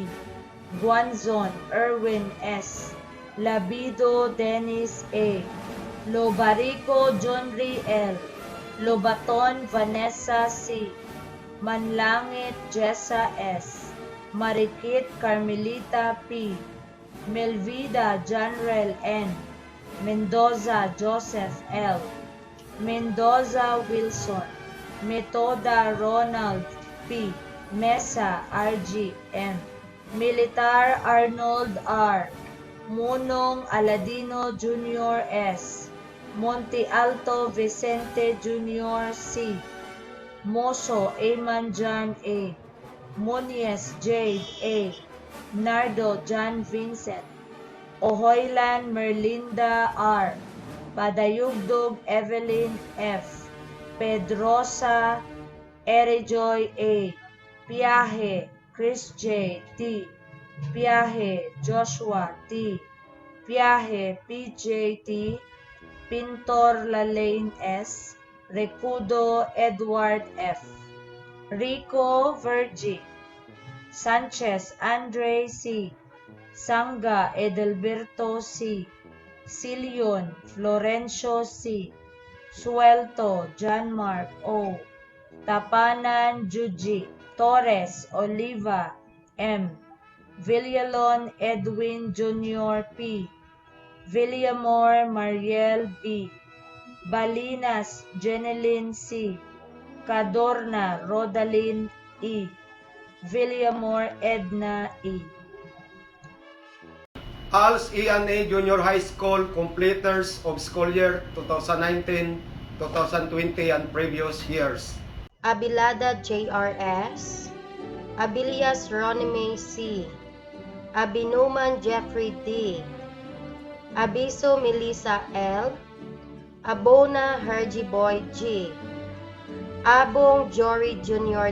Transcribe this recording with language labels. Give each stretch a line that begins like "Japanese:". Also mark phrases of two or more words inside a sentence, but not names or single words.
English: Guanzon Erwin S. Labido Dennis A. Lobarico Johnry L. Lobaton Vanessa C. Manlangit Jessa S. Marikit Carmelita P. Melvida Janrel N. Mendoza Joseph L. Mendoza Wilson. Metoda Ronald P. Mesa RG M. Militar Arnold R. Munong Aladino Jr. S. Monte Alto Vicente Jr. C. Moso Eman John A. Muniez Jade A. Nardo John Vincent. Ohoylan Merlinda R. Padayugdog Evelyn F. Pedrosa Erijoy A. Piahe Chris J. T. Piahe Joshua T. Piahe PJ T. Pintor Lalaine S. Recudo Edward F. Rico Vergi. Sanchez Andre C. Sanga Edelberto C. Silion Florencio C. Suelto John Mark O. Tapanan Juji. Torres Oliva M. Villalon Edwin Jr. P. Villamor Mariel B. Balinas Jeneline C. Cadorna Rodalyn E. Villamor Edna E. ALS E&A Junior High School completers of school year 2019-2020 and previous years. Abilada JRS, Abilias Ronime C, Abinuman Jeffrey D, Abiso Melissa L, Abona Herjiboy G, Abong Jory Jr.